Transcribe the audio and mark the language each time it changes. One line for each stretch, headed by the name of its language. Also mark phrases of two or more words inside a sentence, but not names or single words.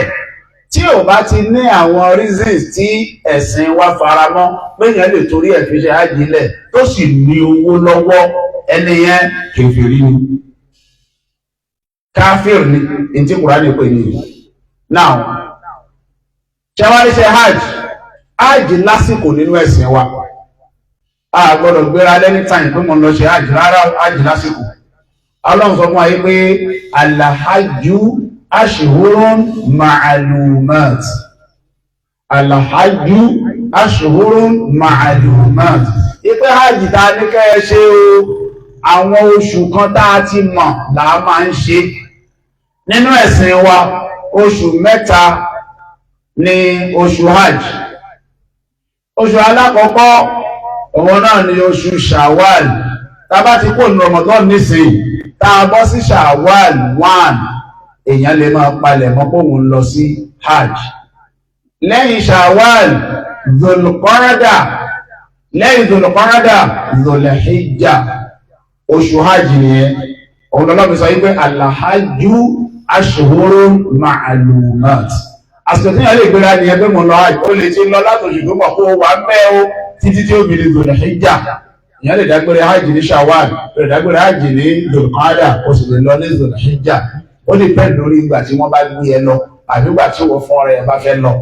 Yoruba: Tí ò bá ti ní àwọn reasons tí ẹ̀sìn wa faramọ́ pé yẹn lè torí ẹ̀ fi ṣe hajj lẹ̀ tó sì ní owó lọ́wọ́, ẹni yẹn kèfèrí ni, káfíìr ni, ní tí Kùránì pè ní. Now ṣé wá ní ṣe hajj lásìkò nínú ẹ̀sìn wa. A gbọ́dọ̀ gbéra lẹ́ni time pé mo lọ ṣe hajj rárá, hajj lásìkò. Ọlọ́run sọ fún wa yìí pé
Arabic: الحج أشهر معلومات. الحج أشهر معلومات.
Yoruba: Ipe hajj ta ní kẹ́ ẹ ṣe o, àwọn oṣù kan tá a ti mọ̀ là á máa ń ṣe. Nínú ẹ̀sìn wa, oṣù mẹ́ta ni oṣù hajj. Oṣù alákọ̀ọ́kọ́ òun náà ni oṣù Shawwal. Tá bá ti kó ní Ramadan nísìnyí, tá a bọ́ sí Shawwal 1, èèyàn lè máa palẹ̀ mọ́ pé òun lọ sí hajj. Lẹ́yìn Shawwal, Dhul-Qa'da, lẹ́yìn Dhul-Qa'da, Dhul-Hijjah, oṣù hajj nìyẹn. Òun lọ́lọ́ mi sọ wípé
Arabic: الحج أشهر معلومات.
Yoruba: Àsìkò tí yẹn lè gbéra ní ẹgbẹ́ mọ̀ lọ hajj, ó lè ti lọ látòṣù tó mọ̀ kó wà mẹ́ o títí tí ó bí ní Dhul-Hijjah. Ìyẹn lè dágbére hajj ní Shawwal, ó lè dágbére hajj ní Dhul-Qa'da, ó sì lè lọ ní Dhul-Hijjah. Ó lè pẹ́ lórí ìgbà tí wọ́n bá gbé ẹ lọ àbí ìgbà tí wọ́n fún ọ̀rẹ́ ẹ bá fẹ́ lọ.